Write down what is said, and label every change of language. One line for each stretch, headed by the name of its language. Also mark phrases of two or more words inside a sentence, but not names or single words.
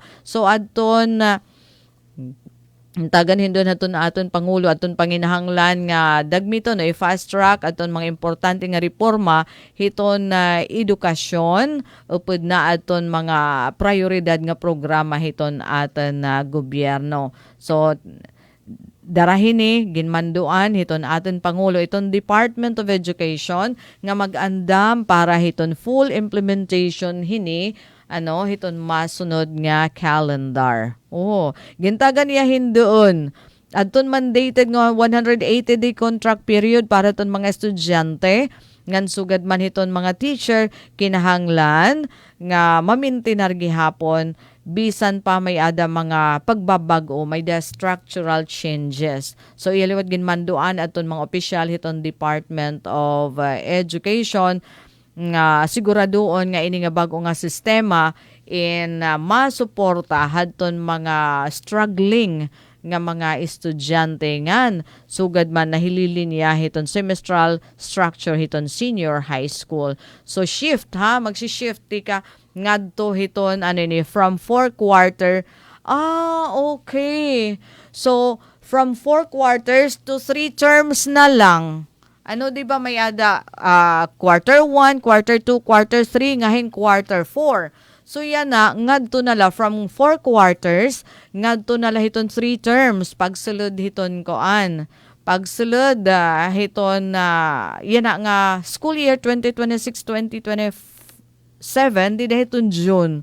Waray: So adton tagan hindon aton Pangulo aton panginahanglan nga dagmiton
English: fast track
Waray: aton mga importante nga reforma hiton edukasyon upod na aton mga prioridad nga programa hiton aton gobyerno. So darahin ginmanduan hiton aton Pangulo iton Department of Education nga mag-andam para hiton
English: full implementation
Waray: hiton masunod nga calendar. Gintagan niya hindoon. Adton mandated nga 180-day
English: contract period
Waray: para ton mga estudyante. Ngan sugad man hiton mga teacher kinahanglan nga mamintinar gihapon bisan pa may ada mga pagbabag-o may
English: structural changes.
Waray: So iliwat ginmanduan aton mga opisyal hiton Department of Education nga siguradoon nga ini nga bago nga sistema in masuporta hadton mga struggling nga mga estudyante ngan sugad man nahililin niya hiton
English: semestral structure
Waray: hiton
English: senior high school.
Waray: So shift magsi-shift ka ngadto hiton
English: from 4 quarter. Okay. So from 4 quarters to 3 terms
Waray: na lang. Di ba may ada
English: quarter 1, quarter 2, quarter 3,
Waray: ngahin quarter 4. So yan na, ngadto na la
English: from 4 quarters,
Waray: ngadto na la hiton
English: 3 terms,
Waray: pagsulod hiton koan. Pagsulod hiton yan na nga
English: school year
Waray: 2026-2027, di hiton June.